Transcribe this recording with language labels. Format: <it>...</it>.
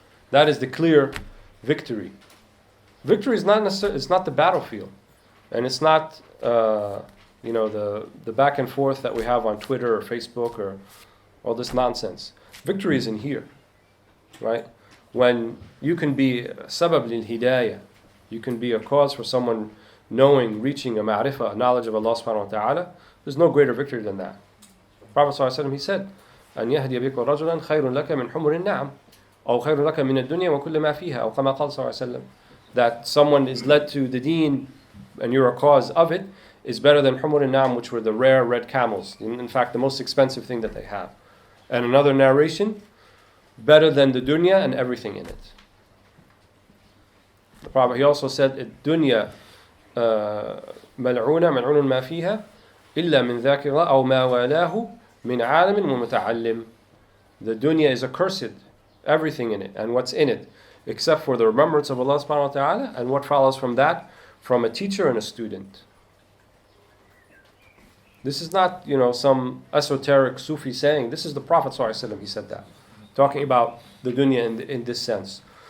<en>That is the clear victory. Victory is not necessarily, it's not the battlefield, and it's not the back and forth that we have on Twitter or Facebook or all this nonsense. Victory is in here, right? When you can be sabab lil hidayah, you can be a cause for someone knowing, reaching a ma'rifah, a knowledge of Allah subhanahu wa ta'ala. There's no greater victory than that.</en> <ar>Prophet sallallahu alaihi wasallam, he said, أن يهدي بك رجلا خير لك من حمر النعم أو خير لك من الدنيا وكل ما فيها أو كما قال صلى الله عليه وسلم.</ar> <en>That someone is led to the deen and you're a cause of it is better than حمر النعم, which were the rare red camels. In fact, the most expensive thing that they have. And another narration, better than the dunya and everything in it.</en> <ar>The Prophet, he also said, الدنيا ملعونة ملعون ما فيها إلا من ذاكرة أو ما والاه من عالم ومتعلم.</ar> <en>The dunya is accursed, everything in it and what's in it, except for the remembrance of Allah subhanahu wa ta'ala and what follows from that, from a teacher and a student. This is not, some esoteric Sufi saying. This is the Prophet sallallahu alaihi wasallam, he said that, talking about the dunya in this sense.</en>